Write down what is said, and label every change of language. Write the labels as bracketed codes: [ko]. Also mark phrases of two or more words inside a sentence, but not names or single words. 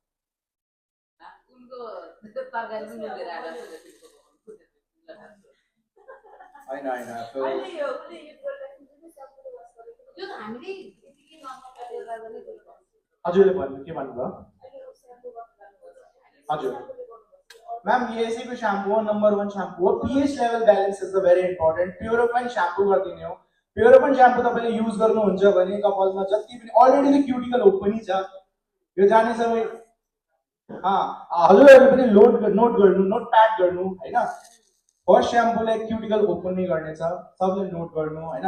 [ne] हैन हजुरले भन्नु के भन्नुभयो? हजुर मैम [hi] ये ऐसी भी [ne] शैम्पू नंबर 1 शैम्पू हो। [en] pH level balance is the very important. [ne] प्योरोफाइन शैम्पू गरिदिने हो। प्योरोफाइन शैम्पू तपाईले युज गर्नुहुन्छ भने कपालमा जति पनि अलरेडी त [en] cuticle open [ne] छ, यो जाने सबै हजुरहरूले पनि [en] note pad [ne] गर्नु हैन। फर्स्ट शैम्पूले [en] cuticle open [ne] नै गर्नेछ, सबले नोट गर्नु हैन।